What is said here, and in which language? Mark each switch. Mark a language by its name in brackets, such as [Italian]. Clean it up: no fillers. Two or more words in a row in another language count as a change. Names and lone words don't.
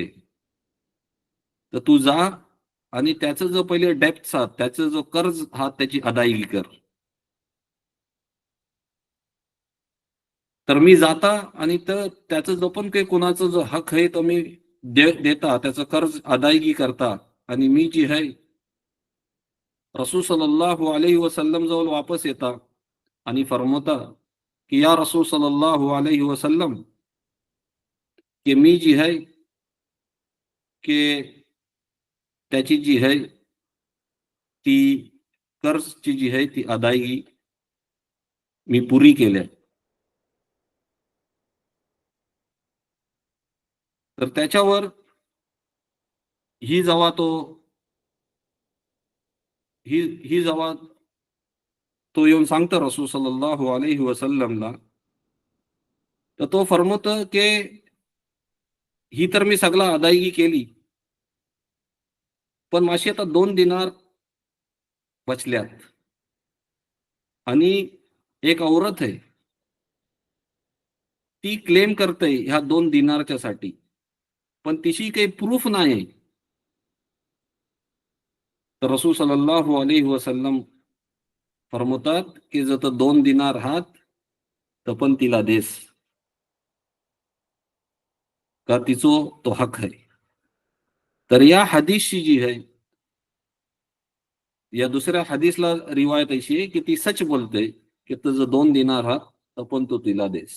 [Marathi] तर तू जा आणि त्याचं जो पहिले डेप्थ हा त्याचं जो कर्ज हा त्याची अदायगी कर. तर मी जाता आणि तर त्याचं जो पण काही कोणाचा जो हक आहे तो मी देता, त्याचं कर्ज अदायगी करता, आणि मी जी आहे रसूल [Arabic] صلى الله عليه وسلم [Marathi] जवळ वापस येता आणि फरमवता की [Arabic] يا رسول صلى الله عليه وسلم, [Marathi] की मी जी आहे की त्याची जी आहे ती कर्जची जी आहे ती अदायगी मी पुरी केल्या. तर त्याच्यावर ही जेव्हा तो ही ही जेव्हा तो येऊन सांगतो रसूल [Arabic] صلى الله عليه وسلم, [Marathi] तर तो फरमवतो की ही तर मी सगळा अदायगी केली, पण माझी आता 2 दिनार बचल्यात, आणि एक औरत आहे ती क्लेम करते ह्या 2 दिनारच्या साठी, पण तिची काही प्रूफ नाही. तर रसूल [Arabic] صلى الله عليه وسلم [Marathi] फरमवतात की जर 2 दिनार हात तर पण तिला देस, का तिचो तो हक आहे. तर या हदीसची जी आहे, या दुसऱ्या हदीसला रिवायत अशी आहे की ती सच बोलते की तुझं 2 दिनार हात तर पण तो तिला देस.